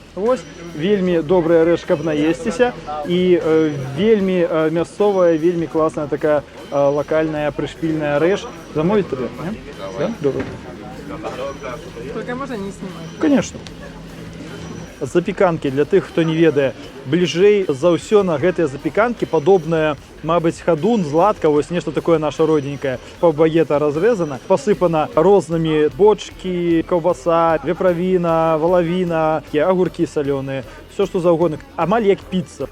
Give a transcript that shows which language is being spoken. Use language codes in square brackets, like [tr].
[be] Вось, вельмі добрая рэч, каб наесціся, і вельмі мясцовая, вельмі класная такая локальная прышпільная рэч. Замовіць табе? Не? Да? Добра. [ru] Только можно не снимать. Конечно. [be] Запеканки, для тых, хто не ведае, бліжэй за ўсё на гэтыя запеканкі падобнае, мабыць, хадун, златка, вось нешта такое наша родненькае. Пабагета разрэзана, пасыпана рознымі бочкі, каўбаса, веправіна, валавіна, агуркі салёныя, все што заўгодна. Амаль як піца.